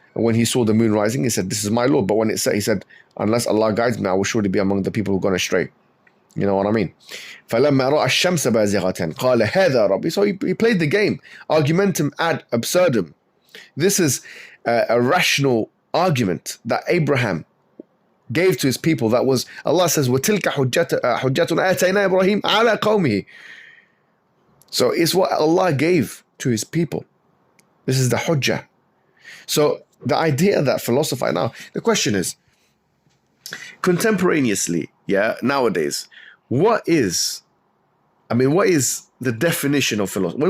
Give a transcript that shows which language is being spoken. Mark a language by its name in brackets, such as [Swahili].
[English] And when he saw the moon rising, he said, "This is my Lord." But when it said, he said, "Unless Allah guides me, I will surely be among the people who've gone astray." You know what I mean? [Arabic] فَلَمَّا رَأَى الشَّمْسَ بَازِغَةً قَالَ هَذَا رَبِّي. [English] So he played the game. Argumentum ad absurdum. This is a rational argument that Abraham gave to his people. That was, Allah says, [Arabic] وَتِلْكَ حُجَّتُنَا آتَيْنَا إِبْرَاهِيمَ عَلَى قَوْمِهِ. [English] So it's what Allah gave to his people. This is the hujjah. So the idea that philosophy, now the question is, contemporaneously, nowadays, what is the definition of philosophy?